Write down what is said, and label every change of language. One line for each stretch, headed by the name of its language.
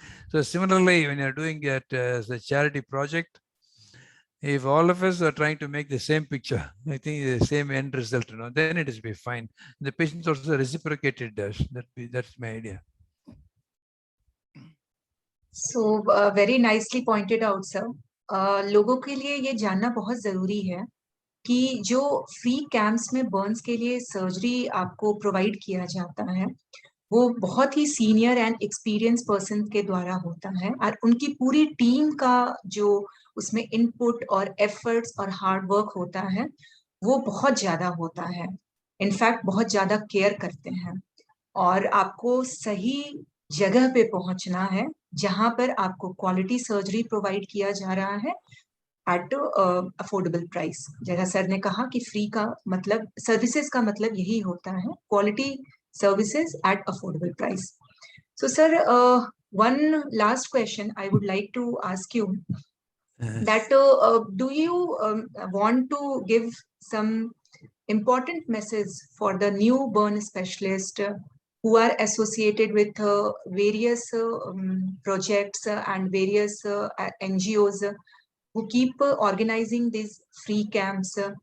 English: So similarly, when you're doing it as a charity project, if all of us are trying to make the same picture, I think the same end result, then it is be fine. The patients also reciprocated us. That's my idea. So very nicely pointed out, sir.
Hindi: लोगों के लिए ये जानना बहुत जरूरी है कि जो फ्री कैंप्स में बर्न्स के लिए सर्जरी आपको प्रोवाइड किया जाता है, वो बहुत ही
English: senior and experience person
Hindi: के द्वारा होता है, और उनकी पूरी टीम का जो उसमें इनपुट और एफर्ट्स और हार्ड वर्क होता है, वो बहुत ज्यादा होता है. इनफैक्ट बहुत ज्यादा केयर करते हैं, और आपको सही जगह पे पहुंचना है जहां पर आपको क्वालिटी सर्जरी प्रोवाइड किया जा रहा है
English: At affordable price.
Hindi: जैसा सर ने कहा कि फ्री का मतलब, सर्विसेज का मतलब यही होता है, quality
English: services at affordable price. So sir, one last question I would like to ask you, that do you want to give some important message for the new burn specialist who are associated with various projects and various NGOs who keep organizing these free camps?